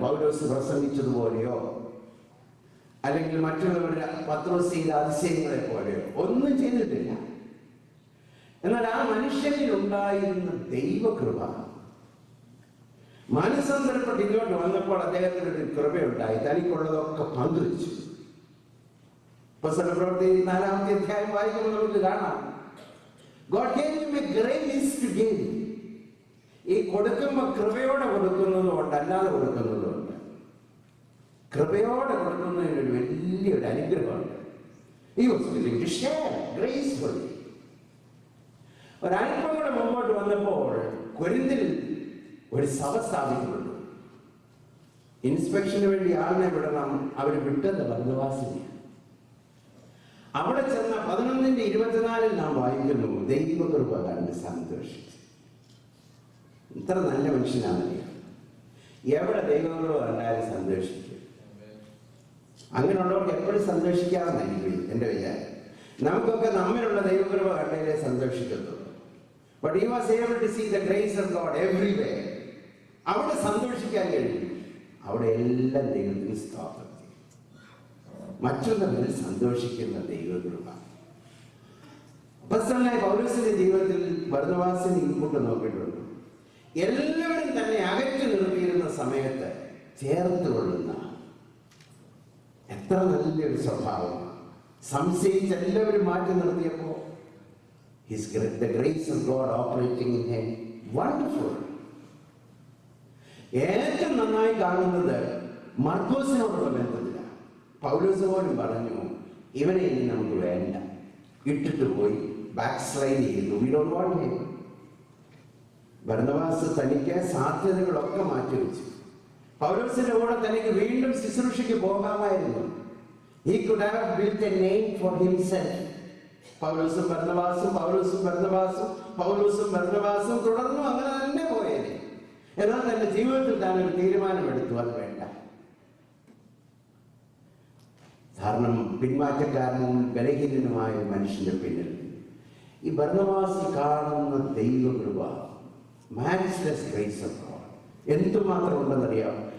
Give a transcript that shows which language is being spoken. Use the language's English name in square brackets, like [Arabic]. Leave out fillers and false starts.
[Malayalam] പൗലോസ് പ്രസംഗിച്ചതുപോലെയോ അല്ലെങ്കിൽ മറ്റുള്ളവരുടെ പത്രോസ് ചെയ്ത അതിശയങ്ങളെ പോലെയോ ഒന്നും ചെയ്തിട്ടില്ല. എന്നാൽ ആ മനുഷ്യനിൽ ഉണ്ടായിരുന്ന ദൈവകൃപ, മനസ്സന്തരപ്പെട്ട് ഇങ്ങോട്ട് വന്നപ്പോൾ അദ്ദേഹത്തിന് ഒരു കൃപയുണ്ടായി. തനിക്കുള്ളതൊക്കെ പങ്കുവച്ചു. പ്രവൃത്തി 4-ാമത്തെ അധ്യായം വായിക്കുമ്പോൾ നമുക്ക് കാണാം, [English] God gave him a grace to give. [Malayalam] ഈ കൊടുക്കുമ്പോൾ കൃപയോടെ കൊടുക്കുന്നതുകൊണ്ട് അല്ലാതെ കൊടുക്കുന്നതുകൊണ്ട്, കൃപയോടെ കൊടുക്കുന്നതിനൊരു വലിയൊരു അനുഗ്രഹമുണ്ട്. [English] He was willing to share gracefully. [Malayalam] ഒരല്പം കൂടെ മുമ്പോട്ട് വന്നപ്പോൾ കൊരിന്തിൽ ഒരു സഭ സ്ഥാപിക്കപ്പെട്ടു. ഇൻസ്പെക്ഷന് വേണ്ടി ആളിനെ വിടണം. അവർ വിട്ടത് ബർന്നബാസിനെയാണ്. അവിടെ ചെന്ന 11:24 നാം വായിക്കുന്നു, ദൈവകൃപ കണ്ട് സന്തോഷിച്ചു. ഇത്ര നല്ല മനുഷ്യനാണെന്നറിയാം. എവിടെ ദൈവകൃപ കണ്ടാലും സന്തോഷിക്കും. അങ്ങനെയുള്ളവർക്ക് എപ്പോഴും സന്തോഷിക്കാമെന്നായിരിക്കും എൻ്റെ വിചാരം. നമുക്കൊക്കെ നമ്മിലുള്ള ദൈവകൃപ കണ്ടതിലേ സന്തോഷിക്കത്തുള്ളൂ. [English] But he was able to see the grace of God everywhere. [Malayalam] അവിടെ സന്തോഷിക്കാൻ കഴിയും. അവിടെ എല്ലാം ദൈവത്തിന് സ്തോത്രം. മറ്റുള്ളവരിൽ സന്തോഷിക്കുന്ന ദൈവകൃപ. അപ്പോസ്തലനായ പൗലോസിന്റെ ജീവിതത്തിൽ ബർന്നബാസിനെ ഇങ്ങോട്ട് നോക്കിയിട്ടുണ്ട്. എല്ലാവരും തന്നെ അകറ്റി നിർത്തിയിരുന്ന സമയത്ത് ചേർത്ത് കൊള്ളുന്ന എത്ര നല്ലൊരു സ്വഭാവം. സംശയിച്ച് എല്ലാവരും മാറ്റി നിർത്തിയപ്പോൾ [English] the grace of God operating in him, wonderful. [Malayalam] ഏറ്റവും നന്നായി കാണുന്നത് മർക്കോസിനോടുള്ള ബന്ധത്തിലാണ്. പൗലോസ് പോലും പറഞ്ഞു, ഇവനെ ഇനി നമുക്ക് വേണ്ട, ഇട്ടിട്ട് പോയി ബാക്ക് സ്ലൈഡ് ചെയ്തു. [English] We don't want him. [Malayalam] Barnabas തനിക്ക് സാധ്യതകളൊക്കെ മാറ്റിവെച്ചു. പൗലോസിന്റെ കൂടെ തനിക്ക് വീണ്ടും ശുശ്രൂഷയ്ക്ക് പോകാമായിരുന്നു. [English] He could have built a name for himself. [Malayalam] പൗലോസും ബർന്നബാസും പൗലോസും ബർന്നബാസും പൗലോസും ബർന്നബാസും തുടർന്നു അങ്ങനെ തന്നെ പോയേനെ. എന്നാൽ തന്റെ ജീവിതത്തിൽ താൻ ഒരു തീരുമാനമെടുത്തു, അത് വേണ്ട. കാരണം പിന്മാറ്റക്കാരനും ബലഹീനനുമായ മനുഷ്യന്റെ പിന്നിൽ ഈ ബർന്നബാസിൽ കാണുന്ന ദൈവകൃപ, [English] matchless grace of God [Malayalam] എന്തുമാത്രം ഉണ്ടെന്നറിയാം.